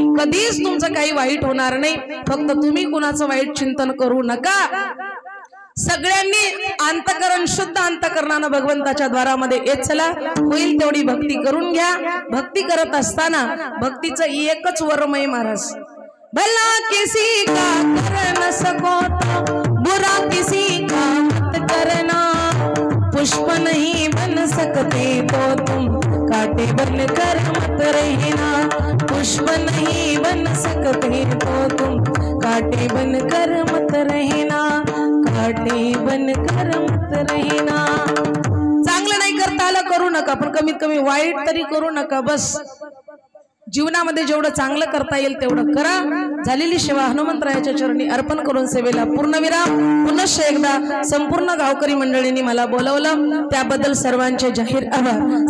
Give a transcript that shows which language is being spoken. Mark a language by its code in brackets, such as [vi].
[mr] कधीच तुमचं काही वाईट होणार नाही. फक्त तुम्ही कुणाचं वाईट चिंतन करू नका. सगळ्यांनी अंतकरण शुद्ध अंतकरणानं भगवंताच्या द्वारामध्ये येत चला. होईल तेवढी भक्ती करून घ्या. भक्ती करत असताना भक्तीचं एकच वरमय महाराज. [hi] भला किसी का कर न सको तो बुरा किसी का मत करना. पुष्प नहीं बन सकते तो तुम काटे बन कर मत रहना. पुष्प नहीं बन सकते तो तुम काटे बन कर मत रहना. काटे बनकर मत रहिना. [mr] चांगलं नाही करता आलं करू नका, पण कमीत कमी वाईट तरी करू नका. बस जीवनामध्ये जेवढं चांगलं करता येईल तेवढं करा. झालेली सेवा हनुमंतरायाच्या चरणी अर्पण करून सेवेला पूर्णविराम. पुनश्च एकदा संपूर्ण गावकरी मंडळींनी मला बोलवलं त्याबद्दल सर्वांचे जाहीर आभार.